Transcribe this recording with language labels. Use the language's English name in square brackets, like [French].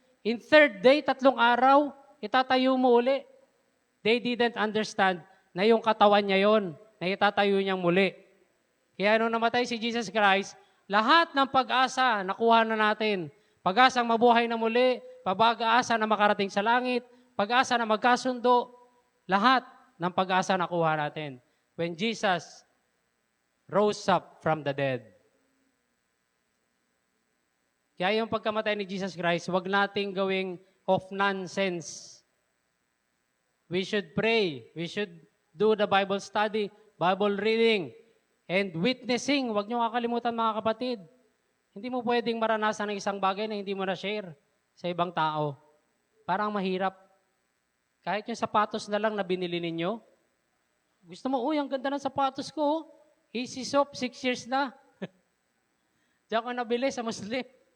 [English] In third day, [Filipino] 3 araw, itatayo mo uli. [English] They didn't understand [Filipino] na yung katawan niya yon, na itatayo niyang muli. Kaya nung namatay si Jesus Christ, lahat ng pag-asa nakuha na natin. Pag-asang mabuhay na muli, pag-asa na makarating sa langit, pag-asa na magkasundo, lahat ng pag-asa nakuha natin. [English] When Jesus rose up from the dead. [Filipino] Kaya yung pagkamatay ni Jesus Christ, wag nating gawing of nonsense. [English] We should pray. We should do the Bible study, Bible reading, and witnessing. [Filipino] Huwag niyo kakalimutan mga kapatid. Hindi mo pwedeng maranasan ng isang bagay na hindi mo na-share sa ibang tao. Parang mahirap. Kahit yung sapatos na lang na binili ninyo, gusto mo, ang ganda ng sapatos ko. Easy Soap, 6 years na. Diyan ko nabili sa Muslim.